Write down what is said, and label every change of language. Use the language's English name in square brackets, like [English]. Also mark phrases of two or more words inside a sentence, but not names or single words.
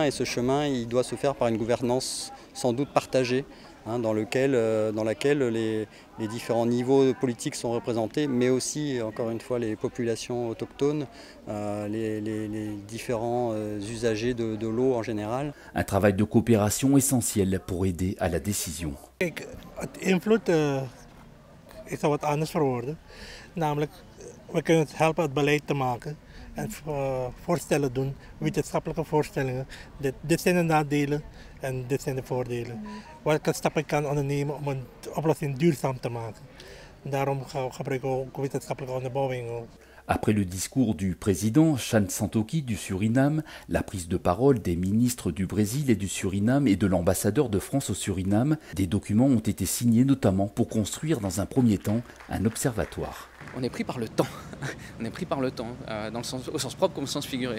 [French] Et ce chemin il doit se faire par une gouvernance sans doute partagée dans laquelle les différents niveaux politiques sont représentés, mais aussi encore une fois les populations autochtones, les différents usagers de l'eau en général. Un travail de coopération essentiel pour aider à la décision. [Dutch] Kijk, het invloed is al wat anders verwoorden. Namelijk, we kunnen het helpen het beleid te maken en voorstellen doen, wetenschappelijke voorstellingen. Dit zijn de nadelen en dit zijn de voordelen. Welke stappen kan ondernemen om een oplossing duurzaam te maken. Daarom gebruiken we ook wetenschappelijke onderbouwing. [French] Après le discours du président Chan Santoki du Suriname, la prise de parole des ministres du Brésil et du Suriname et de l'ambassadeur de France au Suriname, des documents ont été signés notamment pour construire dans un premier temps un observatoire. On est pris par le temps, on est pris par le temps, au sens propre comme au sens figuré.